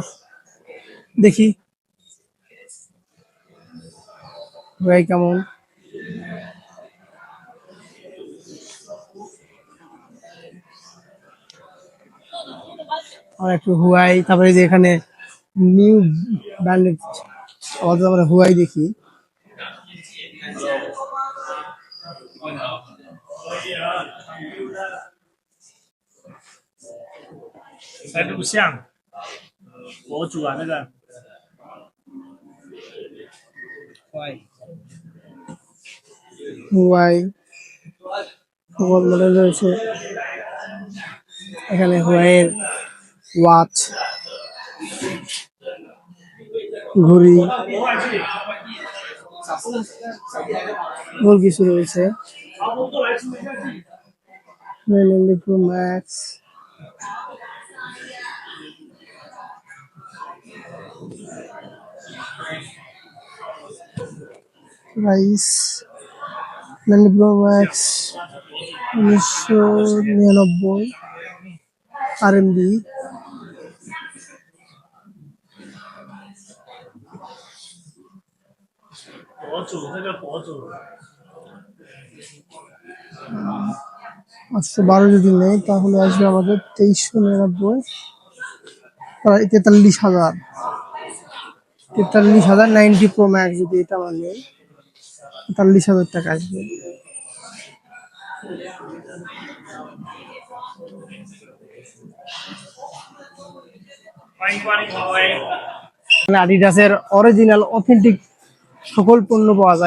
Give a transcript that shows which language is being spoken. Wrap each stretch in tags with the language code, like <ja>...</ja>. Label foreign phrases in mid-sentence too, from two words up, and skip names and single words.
<bn>দেখি হুয়াই কেমন। আর একটু হুয়াই, তারপরে যে এখানে</bn> <en>new branded,</en> <bn>আমরা হুয়াই দেখি।</bn> <zh>在录像，博主啊那个，喂，</zh> <bn>হুয়াই সকল মডেল রয়েছে এখানে। হুয়াইয়ের ওয়াচ, ঘড়ি, বহু কিছু রয়েছে। প্রো ম্যাক্স, প্রাইস প্রো ম্যাক্স 1999 RMB।</bn> <zh>博主这个博主，</zh> <bn>812 যদি নেই তাহলে আসবে আমাদের 2399, 43,000। 43,000 90 প্রো ম্যাক্স যদি এটা আমরা নেই, 43,000 টাকা আসবে।</bn> <zh>欢迎光临华为。</zh> <bn>আডিডাসের</bn> <en>original authentic</en> <bn>সকল পণ্য পাওয়া যায়।</bn>